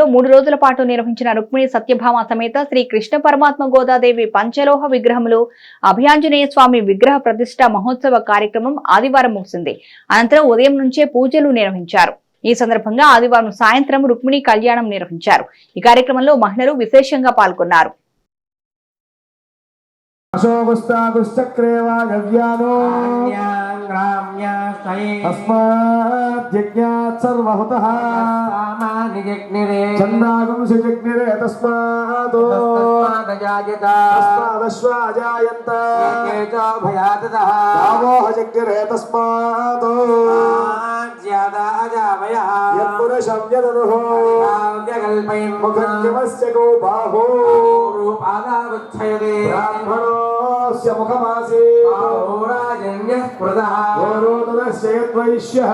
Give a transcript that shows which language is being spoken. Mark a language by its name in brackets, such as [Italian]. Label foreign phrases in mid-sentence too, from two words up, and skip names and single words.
[Telugu] 3 రోజుల పాటు నిర్వహించిన రుక్మిణి సత్యభామ సమేత శ్రీ కృష్ణ పరమాత్మ గోదాదేవి పంచలోహ విగ్రహములు అభయాంజనేయ స్వామి విగ్రహ ప్రతిష్ట మహోత్సవ కార్యక్రమం ఆదివారం ముగిసింది. అనంతరం ఉదయం నుంచే పూజలు నిర్వహించారు. ఈ సందర్భంగా ఆదివారం సాయంత్రం రుక్మిణి కళ్యాణం నిర్వహించారు. ఈ కార్యక్రమంలో మహిళలు విశేషంగా పాల్గొన్నారు. [Sanskrit] तस्मात् सर्वहुतः चन्दागुंसि जग्निरे तस्मात् तस्मादश्वाजायन्त गावोह जग्निरे तस्मात् यत्पुरुषं यदनुः मुखन्यमस्य गो बाहो ब्राह्मणोऽस्य मुखमासीत् वैश्यः